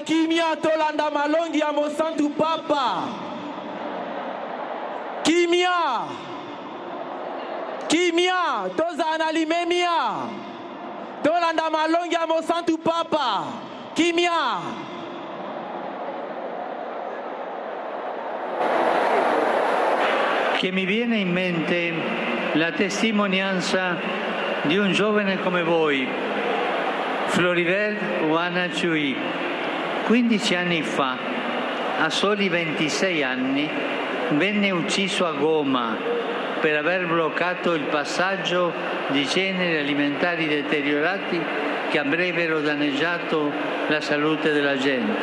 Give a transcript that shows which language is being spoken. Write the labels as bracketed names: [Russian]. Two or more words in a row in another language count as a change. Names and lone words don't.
[Lingala] kimia tolanda malongi ya mosantu papa kimia Kimia, tozana limemia. Tolanda malongi ya mosantu papa. Kimia. [Italian] Che mi viene in mente la testimonianza di un giovane come voi, Floribert Wanachui. 15 anni fa, a soli 26 anni, venne ucciso a Goma per aver bloccato il passaggio di generi alimentari deteriorati che avrebbero danneggiato la salute della gente.